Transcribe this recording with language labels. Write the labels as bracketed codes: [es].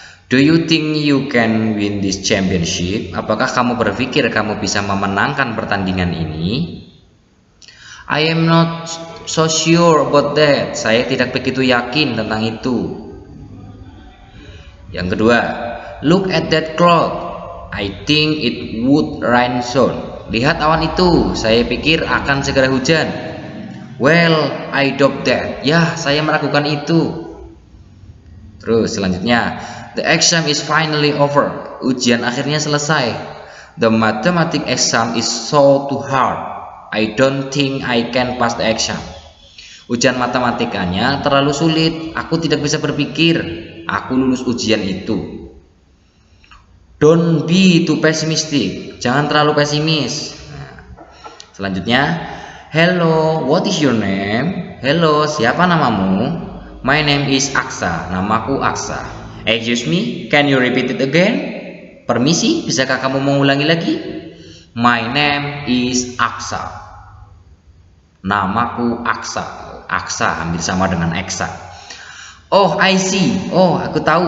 [en] Do you think you can win this championship? [id] Apakah kamu berpikir kamu bisa memenangkan pertandingan ini? [en] I am not so sure about that. [id] Saya tidak begitu yakin tentang itu. Yang kedua, [en] look at that cloud. I think it would rain soon. [id] Lihat awan itu, saya pikir akan segera hujan. [en] Well, I doubt that. [id] Ya, saya meragukan itu. Terus selanjutnya, [en] the exam is finally over. [id] Ujian akhirnya selesai. [en] The mathematics exam is so too hard. I don't think I can pass the exam. [id] Ujian matematikanya terlalu sulit. Aku tidak bisa berpikir aku lulus ujian itu. [en] Don't be too pessimistic. [id] Jangan terlalu pesimis. Selanjutnya, [en] hello, what is your name? Hello, [id] siapa namamu? [en] My name is Aksa. [id] Namaku Aksa. [en] Excuse me, can you repeat it again? [id] Permisi, bisakah kamu mengulangi lagi? [en] My name is Aksa. [id] Namaku Aksa. Aksa hampir sama dengan Eksa. [en] Oh, I see. [id] Oh, aku tahu.